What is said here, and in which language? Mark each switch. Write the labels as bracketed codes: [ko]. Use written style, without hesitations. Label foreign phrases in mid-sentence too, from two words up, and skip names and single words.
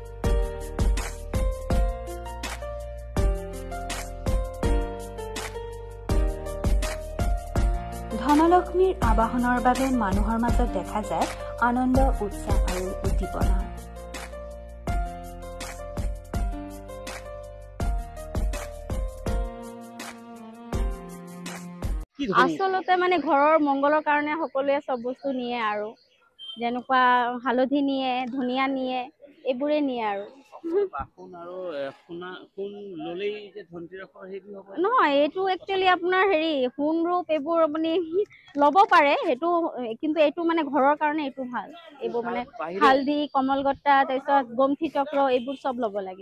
[as] ধনলক্ষ্মীৰ আবাহনৰ বাবে মানুহৰ মাজত দেখা যায় আনন্দ, উৎসাহ আৰু উদ্দীপনা। আচলতে মানে ঘৰৰ মংগলৰ কাৰণে সকলোৱে চব বস্তু নিয়ে আৰু যেনেকুৱা হালধি নিয়ে, ধনিয়া নিয়ে, এইবোৰে নিয়ে আৰু নহয়, এইটো একচুৱেলি আপোনাৰ সোণ ৰূপ এইবোৰ আপুনি ল'ব পাৰে, সেইটো কিন্তু এইটো মানে ঘৰৰ কাৰণে এইটো ভাল। এইবোৰ মানে হালধি, কমলগত্তা, তাৰপিছত গমঠি চক্ৰ এইবোৰ চব ল'ব লাগে।